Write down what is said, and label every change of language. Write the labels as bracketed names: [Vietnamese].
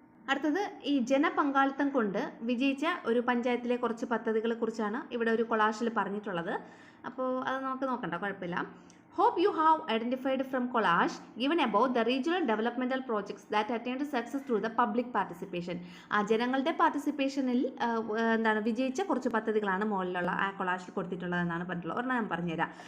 [Malayalam] അടുത്തത് ഈ ജനപങ്കാളിത്തം കൊണ്ട് വിജയിച്ച ഒരു പഞ്ചായത്തിലെ കുറച്ച് പദ്ധതികളെ കുറിച്ചാണ് ഇവിടെ ഒരു കൊളാഷിൽ പറഞ്ഞിട്ടുള്ളത്. അപ്പോൾ അത് നമുക്ക് നോക്കണ്ട, കുഴപ്പമില്ല. [English] Hope you have identified from collage given about the regional developmental projects that attained success through the public participation. [Malayalam] ജനങ്ങളുടെ പാർട്ടിസിപ്പേഷനിൽ വിജയിച്ച കുറച്ച് പദ്ധതികളാണ് മുകളിലുള്ള ആ കൊളാഷിൽ കൊടുത്തിട്ടുള്ളതെന്നാണ് പറഞ്ഞിട്ടുള്ളത്. ഒരെണ്ണം ഞാൻ പറഞ്ഞുതരാം.